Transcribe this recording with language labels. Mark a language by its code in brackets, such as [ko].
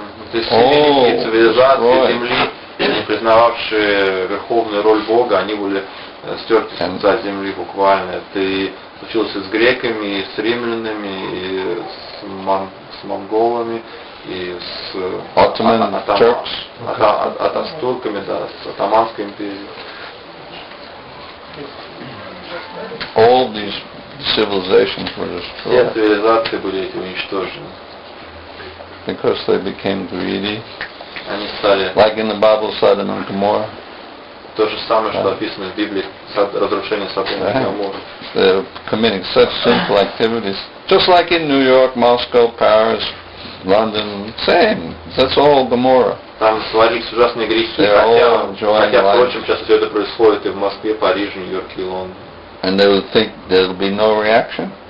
[ru] То есть великие цивилизации Земли, не признававшие верховную роль Бога, они были стерты с лица земли буквально. Это случилось и с греками, и с римлянами, и с монголами, и с атастурками, да, с Отtomанской империей. [en] All these civilizations were [ru] Все [en] destroyed [ru] цивилизации были эти уничтожены. [en] because they became greedy. [ru] Они стали [en] Like in the Bible, Sodom and Gomorrah. [ru] то же самое, что описано в Библии, разрушение Содома и Гоморры. [en] They're committing such sinful activities. Just like in New York, Moscow, Paris, London, same. That's all Gomorrah. [ru] Там творились ужасные грехи, хотя, впрочем, сейчас все это происходит и в Москве, Париже, Нью-Йорке и Лондоне. [en] And they would think there'll be no reaction.